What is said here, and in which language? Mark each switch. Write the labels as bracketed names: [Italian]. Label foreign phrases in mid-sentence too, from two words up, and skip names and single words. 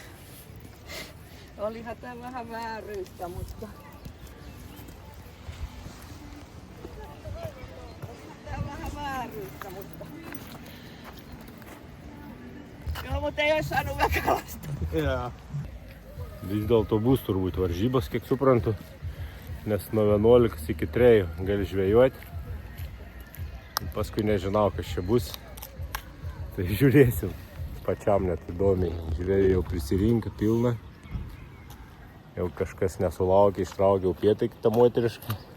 [Finnish] Olihan tää vähän vääryyttä, mutta... Tää on vähän vääryyttä, mutta... Joo, mutta ei ois saanut väkälästä. Ja. [Lithuanian] Vis dėlto bus turbūt varžybos, kiek suprantu. Nes nuo 11 iki 3 gali žvejoti. Paskui nežinau, kas čia bus. Tai žiūrėsim. Pačiam net įdomiai. Žvėjai jau prisirinka pilną. Jau kažkas nesulaukė, ištraukė upėtakį tą moterišką.